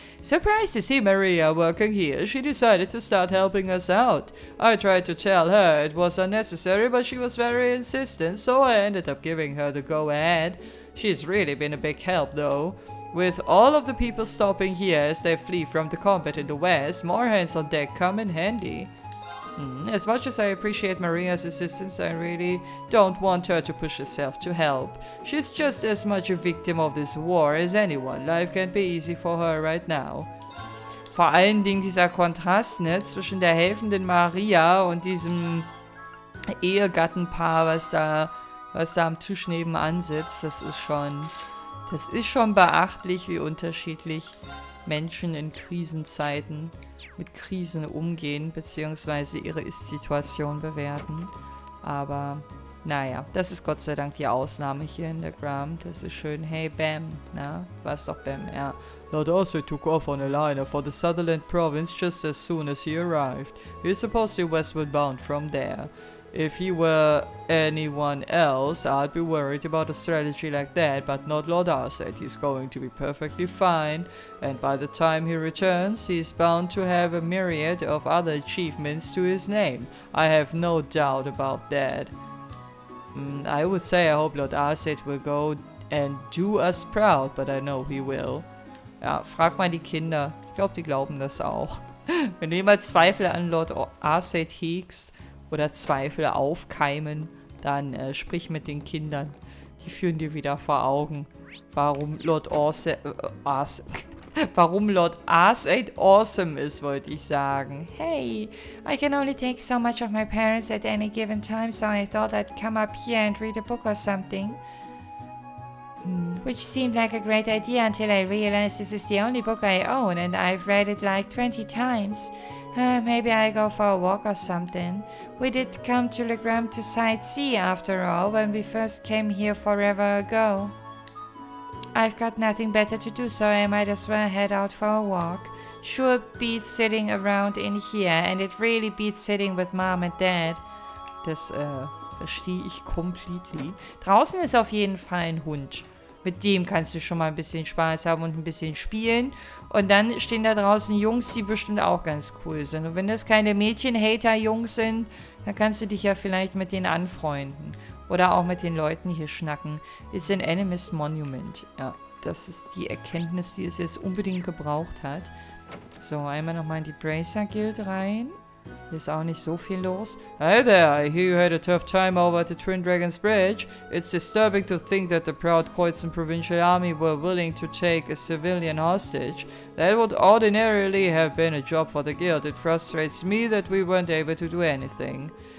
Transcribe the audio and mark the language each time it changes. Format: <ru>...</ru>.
<en>Surprised to see Maria working here. She decided to start helping us out. I tried to tell her it was unnecessary, but she was very insistent, so I ended up giving her the go-ahead. She's really been a big help, though. With all of the people stopping here as they flee from the combat in the west, more hands on deck come in handy. As much as I appreciate Maria's assistance, I really don't want her to push herself to help. She's just as much a victim of this war as anyone. Life can't be easy for her right now.</en> <de>Vor allen Dingen dieser Kontrast, ne, zwischen der helfenden Maria und diesem Ehegattenpaar, was da am Tisch nebenan sitzt, das ist schon beachtlich, wie unterschiedlich Menschen in Krisenzeiten mit Krisen umgehen, beziehungsweise ihre Ist-Situation bewerten. Aber, naja, das ist Gott sei Dank die Ausnahme hier in der Gram. Das ist schön. Hey, Bam. Na, war's doch Bam, ja.</de> <en>Lord also took off on a liner for the Sutherland province just as soon as he arrived. He's supposedly westward bound from there. If he were anyone else, I'd be worried about a strategy like that, but not Lord Arset. He's going to be perfectly fine, and by the time he returns, he's bound to have a myriad of other achievements to his name. I have no doubt about that. I would say I hope Lord Arset will go and do us proud, but I know he will.</en> <de>Ja, frag mal die Kinder. Ich glaube, die glauben das auch. Wenn du jemals Zweifel an Lord Arset hegst, oder Zweifel aufkeimen, dann sprich mit den Kindern. Die führen dir wieder vor Augen, warum Lord Arset awesome ist, wollte ich sagen.</de> <en>Hey, I can only take so much of my parents at any given time, so I thought I'd come up here and read a book or something. Which seemed like a great idea until I realized this is the only book I own and I've read it like 20 times. Maybe I go for a walk or something. We did come to Le Gram to sightsee after all when we first came here forever ago. I've got nothing better to do, so I might as well head out for a walk. Sure beats sitting around in here, and it really beats sitting with Mom and Dad.</en> <de>Das verstehe ich completely. Draußen ist auf jeden Fall ein Hund. Mit dem kannst du schon mal ein bisschen Spaß haben und ein bisschen spielen. Und dann stehen da draußen Jungs, die bestimmt auch ganz cool sind. Und wenn das keine Mädchen-Hater-Jungs sind, dann kannst du dich ja vielleicht mit denen anfreunden. Oder auch mit den Leuten hier schnacken.</de> <en>It's an Animist Monument.</en> <de>Ja, das ist die Erkenntnis, die es jetzt unbedingt gebraucht hat. So, einmal nochmal in die Bracer Guild rein. Hier ist auch nicht so viel los.</de> <en>Hi there, I hear you had a tough time over at the Twin Dragons Bridge. It's disturbing to think that the proud Khoisan provincial army were willing to take a civilian hostage. That would ordinarily have been a job for the guild. It frustrates me that we weren't able to do anything.</en>